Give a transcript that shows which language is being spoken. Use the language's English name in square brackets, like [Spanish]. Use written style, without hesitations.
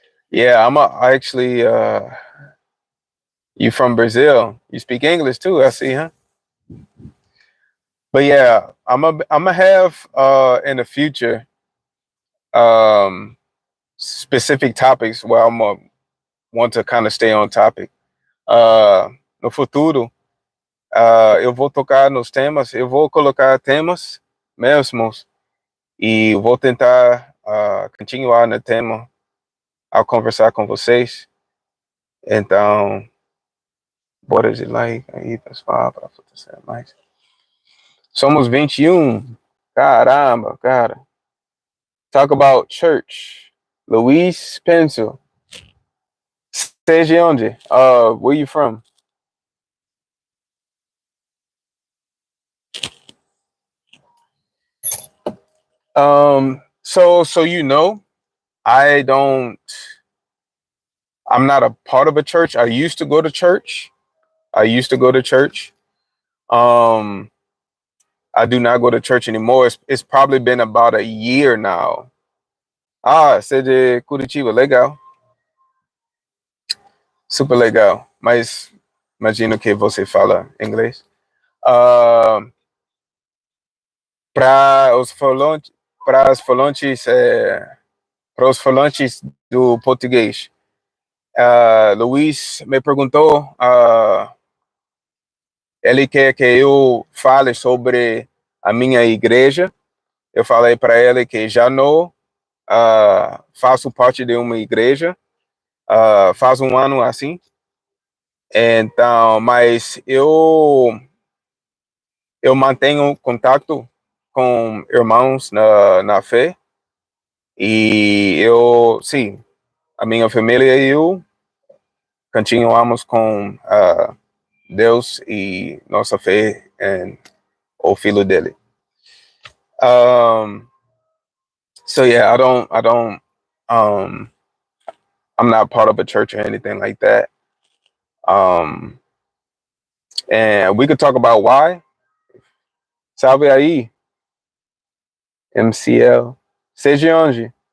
[English] Yeah, I actually. You from Brazil? You speak English too? I see, huh? But yeah, I'm gonna have in the future um specific topics where I'm gonna want to kind of stay on topic. [Portuguese] No futuro, eu vou tocar nos temas, eu vou colocar temas mesmos e vou tentar continuar no tema ao conversar com vocês. Então, bora de like aí, pessoal, para acontecer mais. Somos 21. Caramba, cara. [English] Talk about church. Luis Pencil. [Portuguese] Seja onde? [English] Where you from? So I don't. I'm not a part of a church. I used to go to church. I used to go to church. Um, I do not go to church anymore. It's probably been about a year now. [Portuguese] Você é de Curitiba, legal, super legal. Mas imagino que você fala inglês. Ah, para os falantes, para os falantes, para os falantes do português, Luiz me perguntou, ele quer que eu fale sobre a minha igreja. Eu falei para ele que já não faço parte de uma igreja, faz um ano assim. Então, mas eu mantenho contato com irmãos na fé e sim, a minha família e eu continuamos com Deus e nossa fé em o Filho dele. [English] So yeah, um, I'm not part of a church or anything like that. Um, And we could talk about why. [Portuguese] Salve aí, MCL. Seja onde?